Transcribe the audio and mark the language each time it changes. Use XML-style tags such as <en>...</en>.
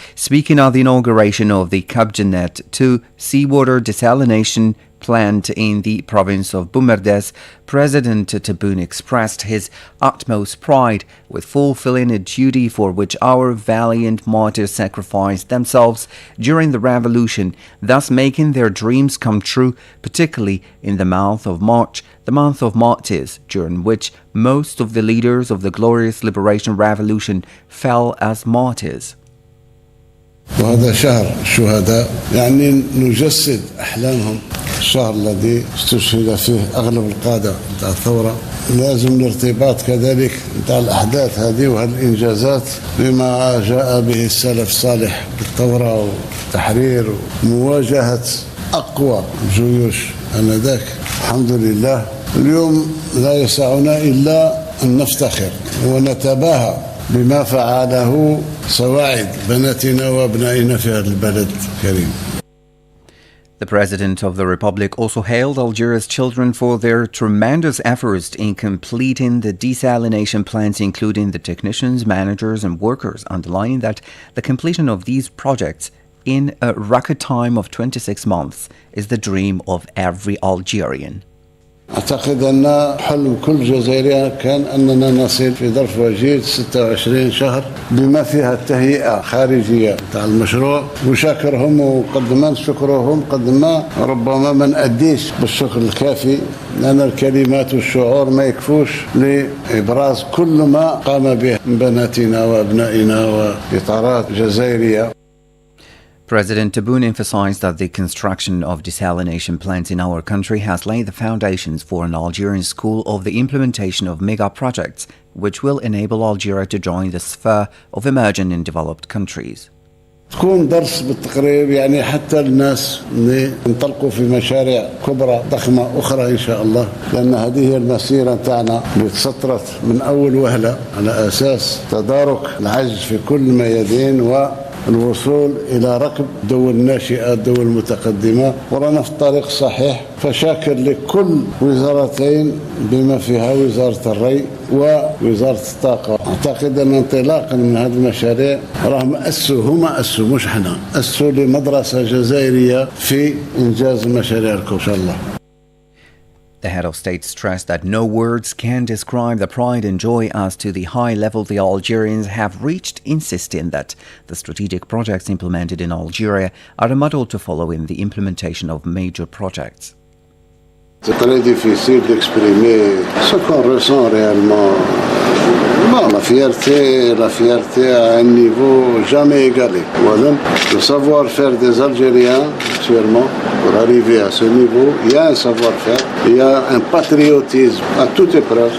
<en>Speaking at the inauguration of the Kabjanet 2 seawater desalination plant in the province of Boumerdès, President Tebboune expressed his utmost pride with fulfilling a duty for which our valiant martyrs sacrificed themselves during the revolution, thus making their dreams come true, particularly in the month of March, the month of martyrs, during which most of the leaders of the glorious liberation revolution fell as martyrs.</en> <ar>وهذا شهر الشهداء يعني نجسد أحلامهم الشهر الذي استشهد فيه أغلب القادة نتاع الثورة لازم الارتباط كذلك نتاع الأحداث هذه وهالإنجازات بما جاء به السلف الصالح بالثورة والتحرير ومواجهة أقوى جيوش آنذاك. الحمد لله اليوم لا يسعنا إلا أن نفتخر ونتباهى بما فعله سواعد بناتنا وابنائنا في هذا البلد الكريم.</ar> <en>The President of the Republic also hailed Algeria's children for their tremendous efforts in completing the desalination plants, including the technicians, managers and workers, underlining that the completion of these projects in a record time of 26 months is the dream of every Algerian.</en> <ar>أعتقد أن حلم كل جزائري كان أننا نصل في ظرف وجيز 26 شهر بما فيها التهيئة خارجية تاع المشروع، وشاكرهم وقد ما نشكرهم قد ما ربما ما نأديش بالشكر الكافي، لأن الكلمات والشعور ما يكفوش لإبراز كل ما قام به بناتنا وأبنائنا وإطارات جزائرية.</ar> <en>President Tebboune emphasized that the construction of desalination plants in our country has laid the foundations for an Algerian school of the implementation of mega projects, which will enable Algeria to join the sphere of emerging and developed countries.</en> <ar>تكون درس بالتقريب يعني حتى الناس اللي ينطلقوا في مشاريع كبرى ضخمة أخرى إن شاء الله، لأن هذه هي المسيرة تاعنا اللي تسطرت من أول وهلة على أساس تدارك العجز في كل الميادين والوصول إلى ركب دول ناشئة دول متقدمة، ورانا في الطريق الصحيح. فشاكر لكل وزارتين بما فيها وزارة الري ووزارة الطاقة. أعتقد أن انطلاقا من هذه المشاريع راهم هما أسوا مش احنا أسوا لمدرسة جزائرية في إنجاز مشاريعكم إن شاء الله.</ar> <en>The head of state stressed that no words can describe the pride and joy as to the high level the Algerians have reached, insisting that the strategic projects implemented in Algeria are a model to follow in the implementation of major projects.</en> <fr>C'est très difficile d'exprimer ce qu'on ressent réellement. Bon, la fierté à un niveau jamais égalé. Voilà. Le savoir-faire des Algériens, actuellement, pour arriver à ce niveau, il y a un savoir-faire, il y a un patriotisme à toute épreuve.</fr>